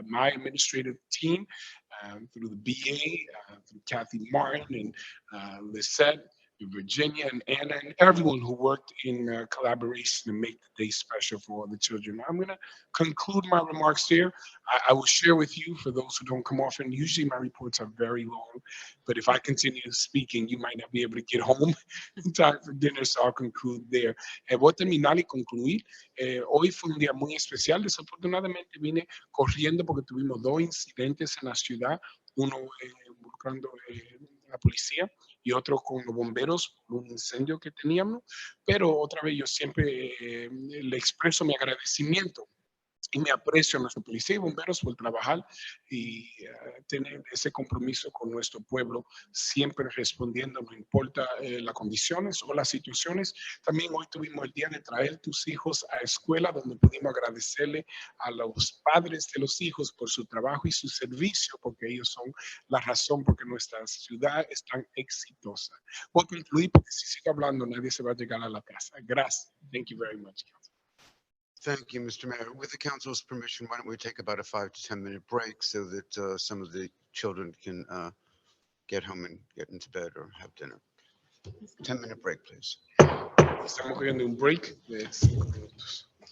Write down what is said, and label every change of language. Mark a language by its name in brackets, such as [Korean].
[English] My administrative team, through the BA, through Kathy Martin and Lisette, and Virginia and Anna, and everyone who worked in collaboration to make the day special for all the children. I'm going to conclude my remarks here. I will share with you, for those who don't come often, usually my reports are very long, but if I continue speaking, you might not be able to get home in time for dinner, so I'll conclude there. [Spanish] Voy a terminar y concluir. Hoy fue un día muy especial. Desafortunadamente vine corriendo porque tuvimos dos incidentes en la ciudad, uno involucrando la policía y otro con los bomberos por un incendio que teníamos. Pero otra vez yo siempre le expreso mi agradecimiento y me aprecio a nuestra policía y bomberos por trabajar y tener ese compromiso con nuestro pueblo, siempre respondiendo, no importa las condiciones o las situaciones. También hoy tuvimos el día de traer tus hijos a escuela, donde pudimos agradecerle a los padres de los hijos por su trabajo y su servicio, porque ellos son la razón por que nuestra ciudad es tan exitosa. Voy a concluir porque si sigo hablando nadie se va a llegar a la casa. Gracias. [English] Thank you very much, Council. Thank you, Mr. Mayor. With the council's permission, why don't we take about a 5 to 10 minute break so that some of the children can get home and get into bed or have dinner. 10-minute break, please. [Spanish] Estamos cogiendo un break de 5 minutos.